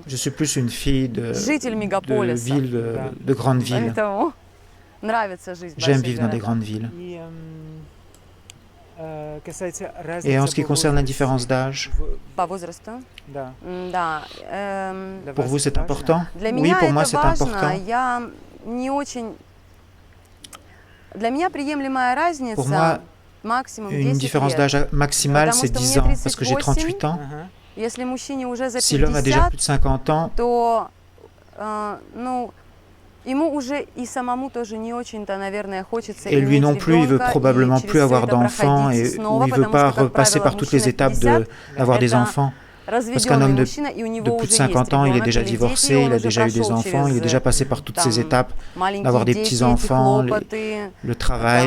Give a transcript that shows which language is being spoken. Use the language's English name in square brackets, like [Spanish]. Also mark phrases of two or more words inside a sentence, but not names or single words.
[French] je suis plus une fille de [Russian] житель мегаполиса. [French] villes, de grandes villes. [Russian] Поэтому нравится жизнь в [French] J'aime [Russian] больших [French] vivre dans des [Russian] городах. [French] grandes villes. [Russian] И, касается разницы [French] Et en ce qui [Russian] по [French] concerne la [Russian] возрасту, [French] différence d'âge, [Russian] По возрасту? да, Да. для [French] pour [Russian] вас [French] vous c'est [Russian] важно? [French] important? [Russian] Для [French] Oui, [Russian] меня [French] pour moi [Russian] это [French] c'est [Russian] важно. [French] important. [Russian] Я не очень... Для меня приемлемая разница [French] Pour moi, [Russian] максимум [French] une 10 différence [Russian] лет. [French] d'âge maximale, [Russian] Потому [French] c'est [Russian] что 10 мне [French] ans, parce que j'ai 38 38 ans. [Russian] Ага. Если мужчине уже за [French] Si l'homme a déjà 50, plus de 50 ans, [Russian] то, ну, [French] Et lui non plus, il veut probablement plus avoir d'enfants et ou il veut pas repasser par toutes les étapes d'avoir des enfants. Parce qu'un homme de plus de 50 ans, il est déjà divorcé, il a déjà eu des enfants, il est déjà passé par toutes ces étapes, d'avoir des petits-enfants, le travail.